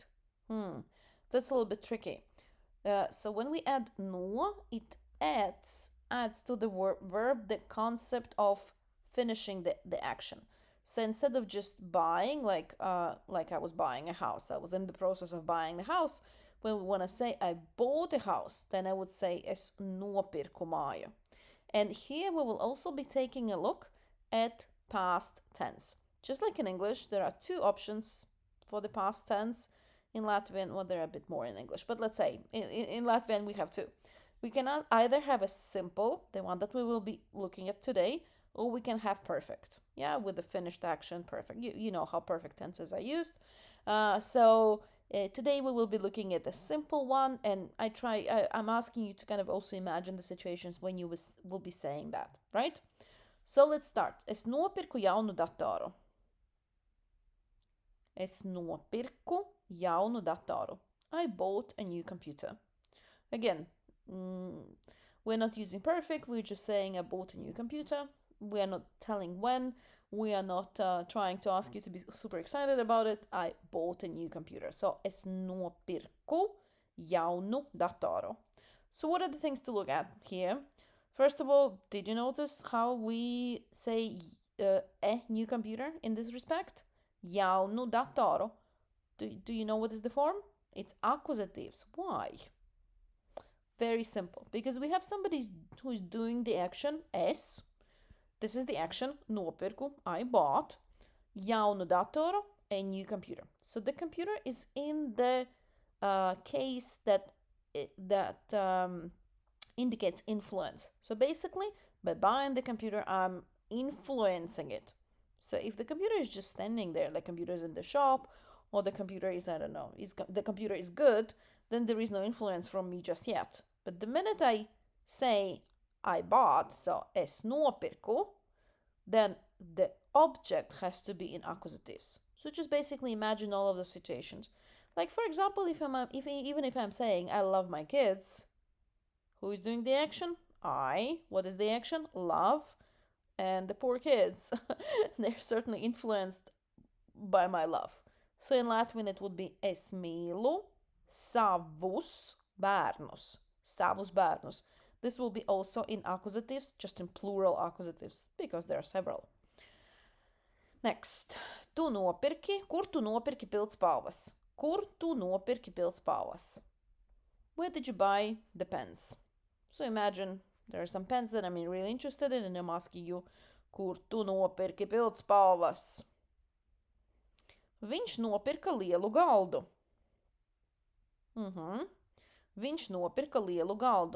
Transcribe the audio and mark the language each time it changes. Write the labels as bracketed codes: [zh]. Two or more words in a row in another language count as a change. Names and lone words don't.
[en] That's a little bit tricky. So when we add no, it adds to the verb the concept of finishing the action. So instead of just buying, like I was buying a house, I was in the process of buying the house. When I say I bought a house, then I would say [lv] es nopirku māju. [en] And here we will also be taking a look at past tense. Just like in English, there are two options for the past tense. In Latvian, well, there are a bit more in English, but let's say in Latvian we have two. We can either have a simple, the one that we will be looking at today, or we can have perfect. Yeah, with the finished action, perfect. You know how perfect tenses are used. Today we will be looking at the simple one, and I'm asking you to kind of also imagine the situations when you will be saying that, right? So let's start. [lv] Es nopirku jaunu datoru. Es nopirku jaunu datoru. [en] I bought a new computer. Again, we're not using perfect, we're just saying I bought a new computer. We are not telling when. We are not trying to ask you to be super excited about it. I bought a new computer. So, [lv] es nopirku jaunu datoru. [en] So, what are the things to look at here? First of all, did you notice how we say a new computer in this respect? [lv] Jaunu datoru. [en] Do you know what is the form? It's accusatives. Why? Very simple. Because we have somebody who is doing the action es. This is the action, nopirku, I bought. [lv] Jaunu datoru, [en] a new computer. So the computer is in the case that indicates influence. So basically, by buying the computer, I'm influencing it. So if the computer is just standing there, like computer is in the shop, or the computer is, I don't know, the computer is good, then there is no influence from me just yet. But the minute I say I bought, so [lv] es nopirku, [en] then the object has to be in accusatives. So just basically imagine all of the situations. Like for example, even if I'm saying I love my kids, who is doing the action? I. What is the action? Love. And the poor kids, they're certainly influenced by my love. So in Latvian it would be [lv] es mīlu savus bērnus. Savus bērnus. [en] This will be also in accusatives, just in plural accusatives, because there are several. Next. [lv] Tu nopirki. Kur tu nopirki pildspalvas? Kur tu nopirki pildspalvas? [en] Where did you buy the pens? So imagine there are some pens that I'm really interested in, and I'm asking you, [lv] kur tu nopirki pildspalvas? Viņš nopirka lielu galdu. Viņš nopirka lielu galdu.